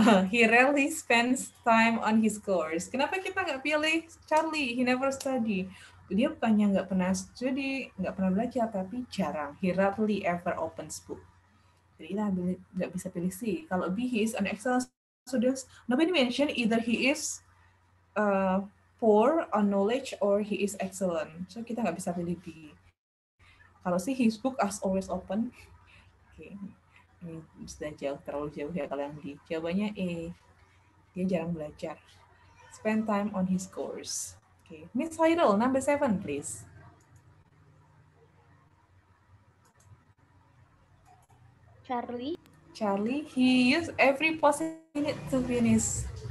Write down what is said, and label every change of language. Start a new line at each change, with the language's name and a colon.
English: He rarely spends time on his course.
Indonesian: Kenapa kita nggak pilih Charlie?
English: He never study.
Indonesian: Dia bukannya nggak pernah studi, nggak pernah belajar, tapi jarang.
English: He rarely ever opens book.
Indonesian: Jadi kita nggak bisa pilih C. Kalau
English: B, he is an excellent student. Nobody mention either he is poor on knowledge or he is excellent.
Indonesian: So kita nggak bisa pilih B. Kalau
English: C, his book is always open.
Indonesian: Oke. Ini sudah terlalu jauh ya kalau yang D. Jawabannya E. Dia jarang belajar.
English: Spend time on his course. Okay. Miss Hairul, number 7, please. Charlie, he used every possible minute to finish.